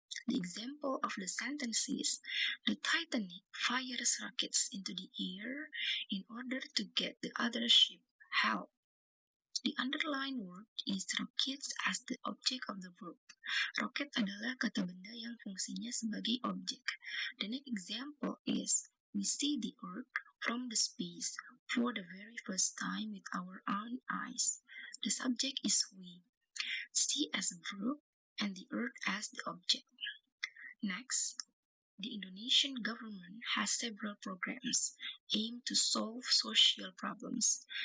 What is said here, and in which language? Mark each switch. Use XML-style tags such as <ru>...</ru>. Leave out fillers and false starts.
<en>The example of the sentence is, the Titanic fires rockets into the air in order to get the other ship help. The underlined word is rockets as the object of the verb.</en> <id>Rocket adalah kata benda yang fungsinya sebagai objek.</id> <en>The next example is, we see the Earth from the space for the very first time with our own eyes. The subject is we. See as a verb and the Earth as the object. Next, the Indonesian government has several programs aimed to solve social problems.</en>